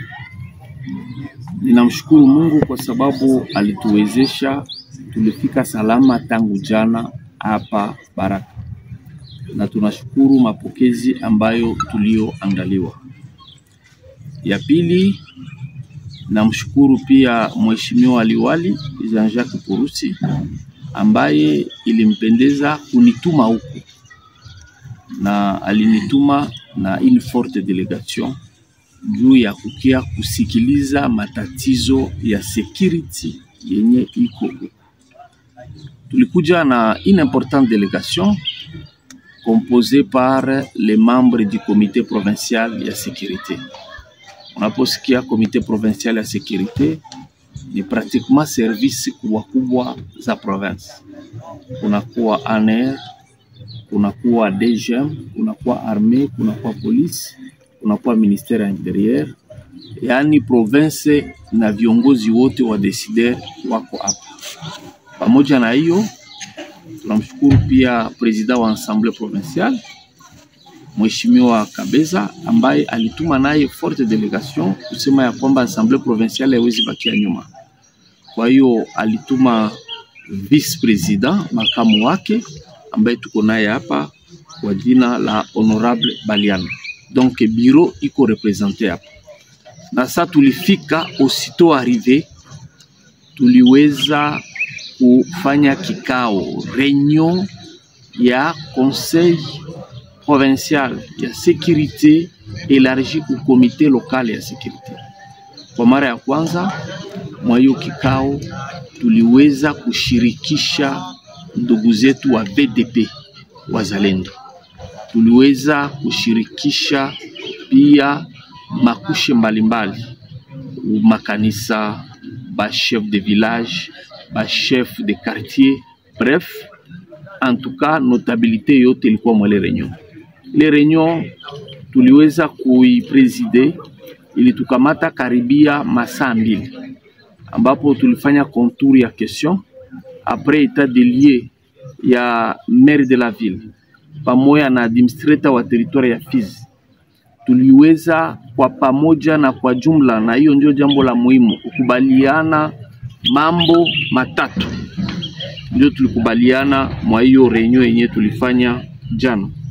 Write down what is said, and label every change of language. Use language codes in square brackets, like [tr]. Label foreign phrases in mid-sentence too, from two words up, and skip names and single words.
[sw] Ninamshukuru Mungu kwa sababu alituwezesha tulifika salama tangu jana hapa Baraka, na tunashukuru mapokezi ambayo tulioandaliwa. Ya pili, namshukuru pia Mheshimiwa Liwali Jean-Jacques Purusi ambaye ilimpendeza kunituma huku, na alinituma na [fr] une forte delegation [sw] juu ya kukia kusikiliza matatizo ya security yenye iko huku. Tulikuja na [fr] une importante délégation composée par les membres du comité provincial ya sécurité. [sw] Unaposikia [fr] comité provincial [sw] ya sécurité ni pratiquement service kubwa za province. Kunakuwa ANR, kunakuwa DGM, kunakuwa armée, kunakuwa police, kunakuwa [fr] ministère intérieur. [sw] Yani province na viongozi wote wa decider wako hapa. Pamoja na hiyo, tunamshukuru pia president wa [fr] assemblée provinciale [sw] Mheshimiwa Kabeza ambaye alituma naye [fr] forte delegation [sw] kusema ya kwamba [fr] assemblée provinciale [sw] haiwezi bakia nyuma. Kwa hiyo alituma [fr] vice president [sw] makamu wake ambaye tuko naye hapa kwa jina la honorable Baliana. Donc bureau iko representé hapa. Na sasa tulifika, [fr] aussitôt arrivé [sw] tuliweza kufanya kikao réunion ya [fr] conseil provincial [sw] ya [fr] sécurité élargi au comité local [sw] ya sécurité. Kwa mara ya kwanza mwa hiyo kikao tuliweza kushirikisha ndugu zetu wa BDP wazalendo. Tuliweza kushirikisha pia makushe mbalimbali, makanisa, [fr] ba chef de village, ba chef de quartier, bref, en tout cas notabilité [sw] yote ilikuwa mwele [fr] réunion. Les réunions [sw] tuliweza kuipreside ili tukamata karibia masaa 2 ambapo tulifanya contour ya [fr] question après état de lieu [sw] ya [fr] maire de la ville [sw] pamoja na administrateur wa territoire ya Fizi. Tuliweza kwa pamoja na kwa jumla, na hiyo ndio jambo la muhimu, kukubaliana mambo matatu. Ndio tulikubaliana mwa hiyo reunion yenye tulifanya jana.